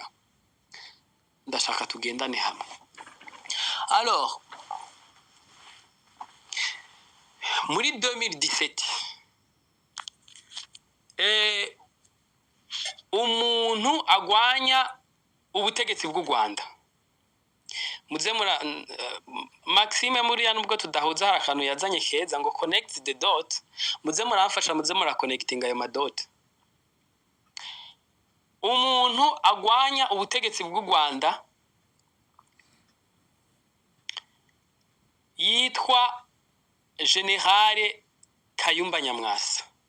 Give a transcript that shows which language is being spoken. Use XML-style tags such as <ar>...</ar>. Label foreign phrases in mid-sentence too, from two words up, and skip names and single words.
<rn>Ndashaka tugendane hamwe. Alors muri 2017 umuntu agwanya ubutegetsi bw'u Rwanda, muze Maxime muri ya nubwo tudahuza hari akantu yazanye keza ngo</rn> <en>connect the dot,</en> <rn>muze muramfasha, muze mura connecting ayo madot. Umuntu agwanya ubutegetsi bw'u Rwanda yitwa General Kayumba Nyamwasa.</rn>